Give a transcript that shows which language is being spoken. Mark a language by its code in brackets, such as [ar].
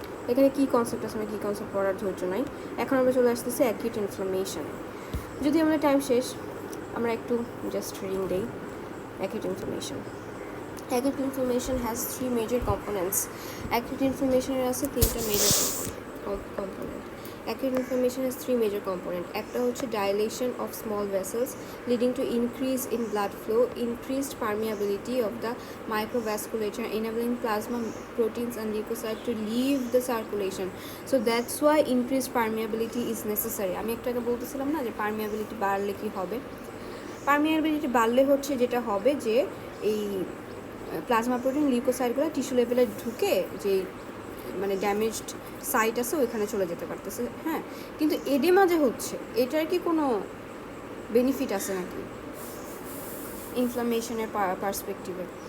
[bn] এখানে কী কনসেপ্ট আছে, কী কনসেপ্ট পড়ার ধৈর্য নাই। এখন আমরা চলে আসতেছি অ্যাকিউট ইনফ্লামেশনে। যদি আমরা টাইম শেষ, আমরা একটু জাস্ট রিডিং দেই। [en] Acute inflammation. Acute inflammation has three major components. Acute inflammation [bn] এর আছে তিনটা [en] major component. Acute inflammation has three major components. [bn] একটা হচ্ছে [en] dilation of small vessels leading to increase in blood flow, increased permeability of the microvasculature, enabling plasma proteins and leukocytes to leave the circulation. So that's why increased permeability is necessary. [bn] আমি একটু আগে বলতেছিলাম না যে permeability বাড়লে কি হবে। Permeability বাড়লে হচ্ছে যেটা হবে যে এই প্লাজমা প্রোটিন লিউকোসাইটগুলো টিস্যু লেভেলে ঢুকে যে মানে ড্যামেজড সাইট আছে ওইখানে চলে যেতে পারতেছে। হ্যাঁ, কিন্তু এডেমা যে হচ্ছে এটার কি কোনো বেনিফিট আছে নাকি ইনফ্লামেশনের পার্সপেক্টিভে?